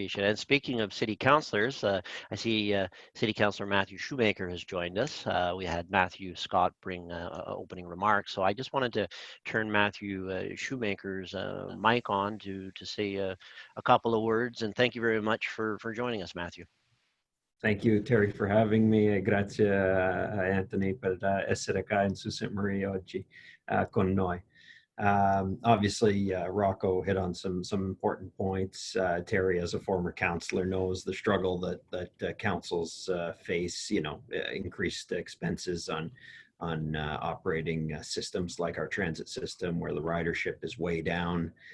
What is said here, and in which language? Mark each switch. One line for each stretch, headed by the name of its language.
English: And speaking of city councillors, I see City Councillor Matthew Shoemaker has joined us. We had Matthew Scott bring opening remarks, so I just wanted to turn Matthew Shoemaker's mic on to say a couple of words, and thank you very much for joining us, Matthew. Thank you, Terry, for having me.
Italian: Grazie, Anthony, per essere qua in Sault Ste. Marie oggi con noi.
English: Obviously, Rocco hit on some important points. Terry, as a former councillor, knows the struggle that councils face. You know, increased expenses on operating systems like our transit system, where the ridership is way down.